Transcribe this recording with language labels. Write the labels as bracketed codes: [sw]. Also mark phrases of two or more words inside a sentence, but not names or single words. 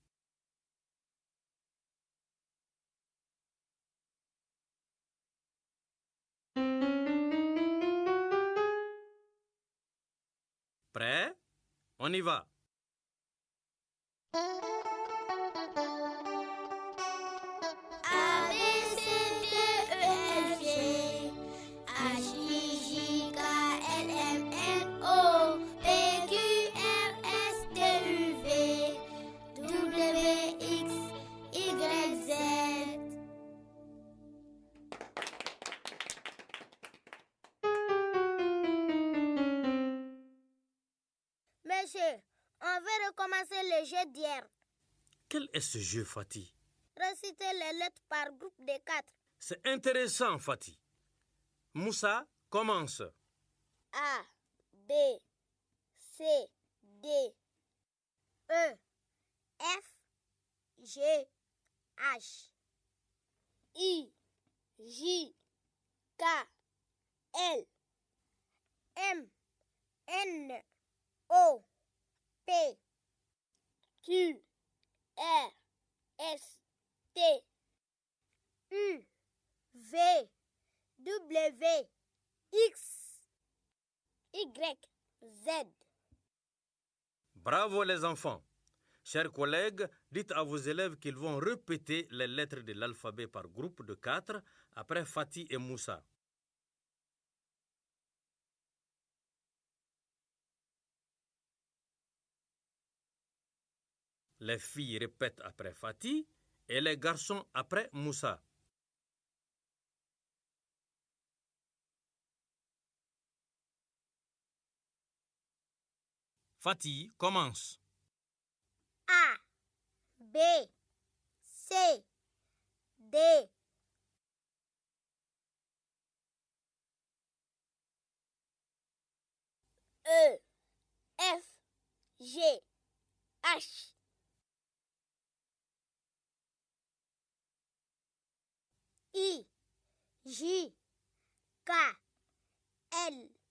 [fr] Prêt? On y va. A, B, C, D, E, F, G, H, I, J, K, L, M, N, O, P, Q, R, S, T, U, V, W, X, Y, Z. Monsieur, on veut recommencer le jeu d'hier. Quel est ce jeu, Fatih? Reciter les lettres par groupe de 4. C'est intéressant, Fatih. Moussa, commence. A, B, C, D, E, F, G, H, I, J, K, L, M, N, O, P, Q, R, S, T, U, V, W, X, Y, Z. Bravo les enfants. Chers collègues, dites à vos élèves qu'ils vont répéter les lettres de l'alphabet par groupe de 4 après Fatih et Moussa. Les filles répètent après Fatih et les garçons après Moussa. Fatih, commence. A, B, C, D, E, F, G, H, I, J, K, L,